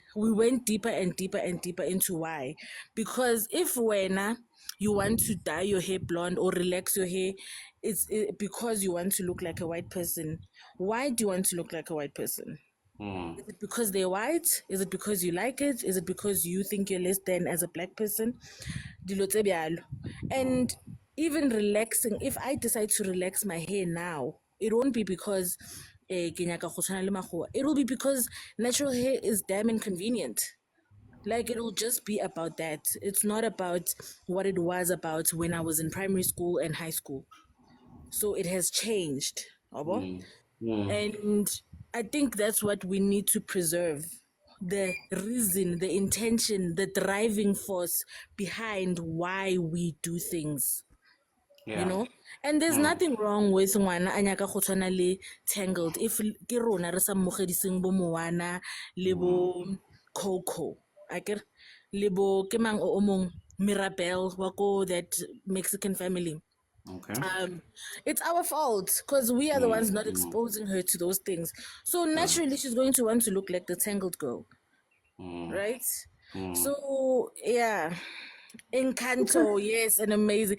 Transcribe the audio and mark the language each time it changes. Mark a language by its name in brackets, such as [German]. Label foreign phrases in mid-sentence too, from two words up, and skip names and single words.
[English] We went deeper and deeper and deeper into why. Because if you want to dye your hair blonde or relax your hair, it's because you want to look like a white person. Why do you want to look like a white person? Is it because they're white? Is it because you like it? Is it because you think you're less than as a black person? [Northern Sotho] Dilo tse bjalo. [English] And even relaxing, if I decide to relax my hair now, it won't be because [Northern Sotho] ke nyaka go tshwana le makgowa. [English] It will be because natural hair is damn inconvenient. Like, it will just be about that. It's not about what it was about when I was in primary school and high school. So it has changed. Abo? And I think that's what we need to preserve. The reason, the intention, the driving force behind why we do things. You Yeah. know, and there's nothing wrong with [Northern Sotho] ngwana a nyaka go tshwana le Tangled if ke rona re sa mmogediseng bo Moana le bo Coco akere le bo ke mang o mong Mirabel wa ko [English] that Mexican family. Okay. It's our fault because we are the ones not exposing her to those things. So naturally, she's going to want to look like the Tangled girl, right? So yeah, Encanto, yes, an amazing.